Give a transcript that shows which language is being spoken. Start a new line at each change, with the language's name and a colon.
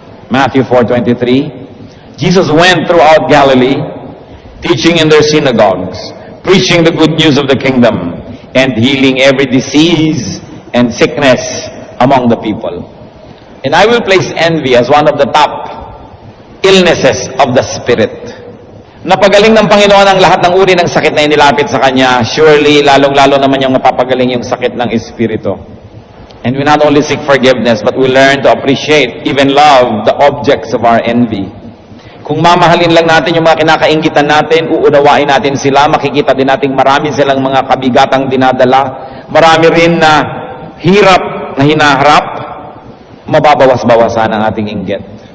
English: Matthew 4:23, Jesus went throughout Galilee, teaching in their synagogues, preaching the good news of the kingdom, and healing every disease and sickness among the people. And I will place envy as one of the top illnesses of the spirit.
Filipino: Napagaling ng Panginoon ang lahat ng uri ng sakit na inilapit sa Kanya,
English: surely
Filipino: lalong-lalo naman yung napapagaling yung sakit ng espiritu.
English: And we not only seek forgiveness, but we learn to appreciate, even love, the objects of our envy.
Filipino: Kung mamahalin lang natin yung mga kinakainggitan natin, uunawain natin sila, makikita din natin marami silang mga kabigatang dinadala, marami rin na hirap na hinaharap, mababawas-bawasan ang ating inggit.